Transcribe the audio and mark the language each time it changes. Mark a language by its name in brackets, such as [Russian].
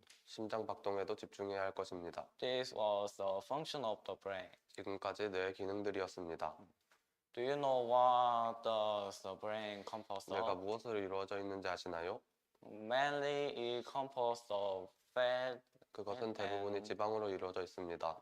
[Korean] 심장 박동에도 집중해야 할 것입니다. [English] This was the function of the brain. [Korean] 지금까지 뇌의 기능들이었습니다. [English] Do you know what does the brain compose [Korean] 뇌가 [English] of? [Korean] 무엇으로 이루어져 있는지 아시나요? [English] Mainly it composed of fat [Korean] 그것은 대부분이 지방으로 이루어져 있습니다.